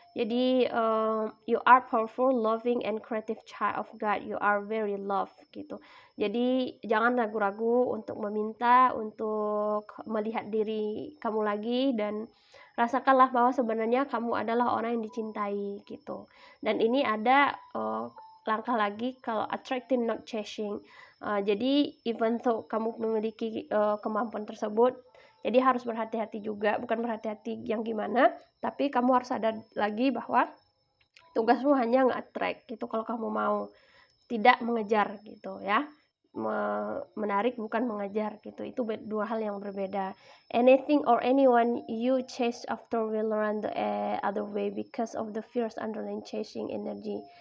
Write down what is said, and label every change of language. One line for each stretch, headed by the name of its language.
Indonesian: Jadi
English: you are powerful, loving and creative child of God. You are very loved gitu.
Indonesian: Jadi jangan ragu-ragu untuk meminta, untuk melihat diri kamu lagi, dan rasakanlah bahwa sebenarnya kamu adalah orang yang dicintai gitu. Dan ini ada langkah lagi, kalau
English: attracting not chasing.
Indonesian: Jadi
English: even though
Indonesian: kamu memiliki kemampuan tersebut, jadi harus berhati-hati juga, bukan berhati-hati yang gimana, tapi kamu harus sadar lagi bahwa tugasmu hanya nge-attract gitu kalau kamu mau, tidak mengejar gitu ya. Menarik bukan mengejar gitu, itu dua hal yang berbeda.
English: Anything or anyone you chase after will run the other way because of the fierce underlying chasing energy.